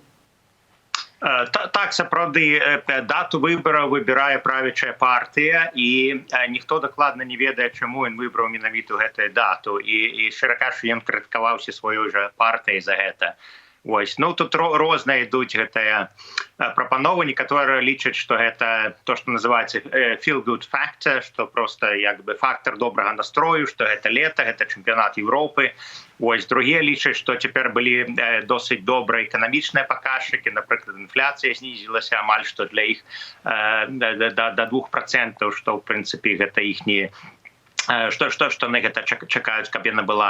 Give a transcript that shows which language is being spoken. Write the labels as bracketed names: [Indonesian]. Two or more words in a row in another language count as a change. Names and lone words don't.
[Belarusian] Так, сапраўды, дату выбараў выбірае правячая партыя, і ніхто дакладна не ведае, чаму ён выбраў менавіта гэтую дату. І шчыра кажучы, ён крытыкаваўся сваёй жа партыяй за гэта. Ну, тут розныя ідуць гэтыя прапановы. Некаторыя лічаць, што гэта то, што называецца [English] feel-good factor, [Belarusian] што проста як бы фактор добрага настрою, што гэта лета, гэта чэмпіянат Еўропы. Другія лічаць, што цяпер былі досыць добрыя эканамічныя паказчыкі. Напрыклад, інфляцыя знізілася амаль што для іх да 2%, што ў прынцыпе гэта іхні што яны гэта чакаюць, каб яна была.